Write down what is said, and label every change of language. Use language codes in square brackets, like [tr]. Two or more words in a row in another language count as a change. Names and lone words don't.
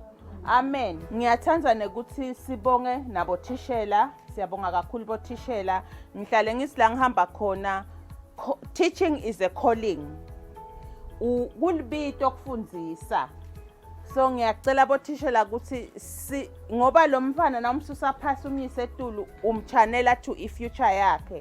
[ss] Amen. Ngiyathandza nekuthi sibonge nabothishela, siyabonga kakhulu bothishela. Ngihlale ngisila ngihamba khona. [en] Teaching is a calling. [ss] Kulibito kufundzisa. So ngiyacela bothishela ukuthi ngoba lo mfana namsusa phasi umyise etulu umchanela to ifuture yakhe.